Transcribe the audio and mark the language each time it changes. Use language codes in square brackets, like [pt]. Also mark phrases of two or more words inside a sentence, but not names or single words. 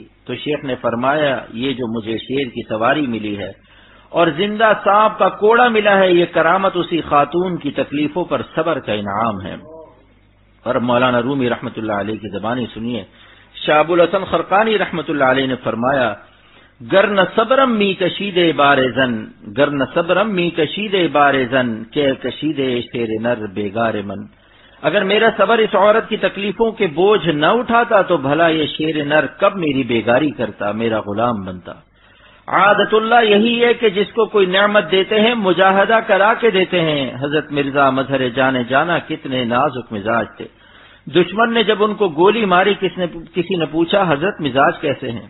[ur] تو شیخ نے فرمایا یہ جو مجھے شیر کی سواری ملی ہے اور زندہ سانپ کا کوڑا ملا ہے، یہ کرامت اسی خاتون کی تکلیفوں پر صبر کا انعام ہے۔ اور مولانا رومی [ar] رحمۃ اللہ علیہ [ur] کی زبانی سنیے، شاہ ابو الحسن خرقانی [ar] رحمۃ اللہ علیہ [ur] نے فرمایا [fa] گر نہ صبرم می کشید بارزن، گر نہ صبرم می کشید بارزن کہ کشید شیر نر بیگار من، [ur] اگر میرا صبر اس عورت کی تکلیفوں کے بوجھ نہ اٹھاتا تو بھلا یہ شیر نر کب میری بیگاری کرتا، میرا غلام بنتا۔ عادت اللہ یہی ہے کہ جس کو کوئی نعمت دیتے ہیں مجاہدہ کرا کے دیتے ہیں۔ حضرت مرزا مظہر جانے جانا کتنے نازک مزاج تھے، دشمن نے جب ان کو گولی ماری کسی نے پوچھا حضرت مزاج کیسے ہیں؟